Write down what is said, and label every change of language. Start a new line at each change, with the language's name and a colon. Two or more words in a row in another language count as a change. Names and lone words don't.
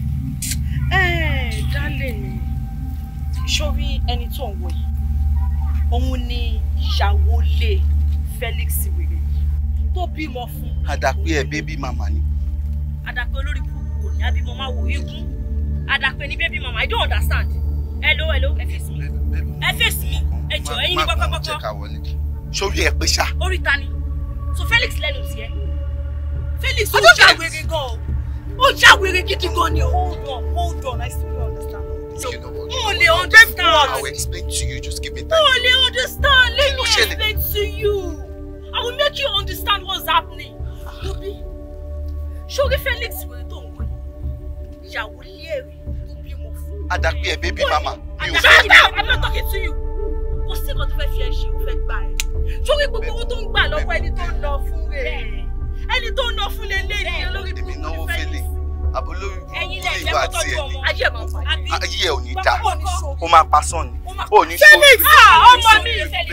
Yoruba: Dálé ni. Sórí ẹni tó ń wò yìí. Òun ni ìyàwó lé Felix wèrè yìí. Tó bímọ fún. Àdàpé ẹ̀
English: bébí màmá
Yoruba: ni. Àdàpé olórí burúkú ni àbímọ máa wò eégún. Àdàpé ni
English: baby mama. I don't understand.
Yoruba: Hello. Ẹ face mi. Ẹ face mi. Ẹ jọ̀ọ́ ẹ̀yin ní pàpàpàpà. Sórí ẹ pé ṣá. Orí ta ni? So Felix lẹ́nu tiẹ̀. Felix ó já wèrè gan. Ó já wèrè gidi gan ni.
English: Hold on. I still don't understand. You know what? Only understand. I will explain to you. Just give me time. Only understand. Let me explain to you. I will make you understand what's happening.
Yoruba: Tobi, sórí Felix wèrè tó ń wò. Ìyàwó lérè tó bímọ fún. Àdàpé ẹ
English: baby mama. I'm not talking to you.
Yoruba: Kò sí nǹkan tó fẹ́ fi ẹ ṣe, ó fẹ́ gbà ẹ́. Sórí gbogbo owó tó ń gbà lọ́wọ́ ẹni tó ń lọ fún rẹ̀. Ẹni tó ń lọ fún lélẹ́yìn lórí èmi náwó fẹ́lẹ̀. Àbólórí ìlú àti ẹni. Ayé ẹ̀ ò ní dá. Ó máa pa sán ni. Ó ní Felix! Ọmọ mi!